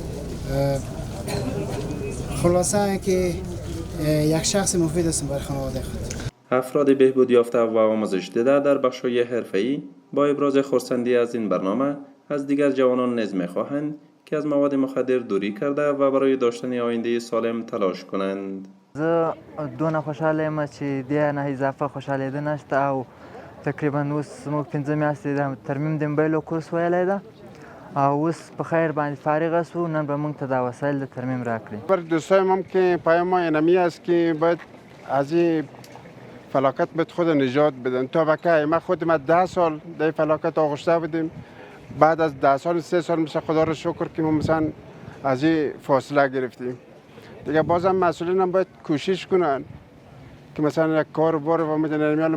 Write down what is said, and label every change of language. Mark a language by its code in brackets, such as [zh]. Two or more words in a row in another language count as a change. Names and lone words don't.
[fa] خلاصه اینکه یک شخص مفید هستم برای خانواده خود. افراد بهبود یافته و آموزش دیده در بخش‌های حرفه‌ای با ابراز خرسندی از این برنامه از دیگر جوانان نیز می‌خواهند که از مواد مخدر دوری کرده و برای داشتن آینده سالم تلاش کنند. [ps] زه دونه خوشحاله یم چې دې نه اضافه خوشحالېده نشته او تقریبا اوس زموږ 5 میاشتې د ترمیم د موبایلو کورس ویلی ده او اوس په خیر باندې فارغه شو. نن به موږ ته دا وسایل د ترمیم راکړي. [fa] بر دوستایم هم که پیام ما اینمی است که باید از این فلاکت باید خود نجات بدن. تا بکه ما خود ما 10 سال در فلاکت آغشته بودیم. بعد از 10 سال 3 سال مثلا خدا رو شکر که ما مثلا از این فاصله گرفتیم. دیگه بازم مسئولین هم باید کوشش کنن که مثلا یک کار بار و میدونن.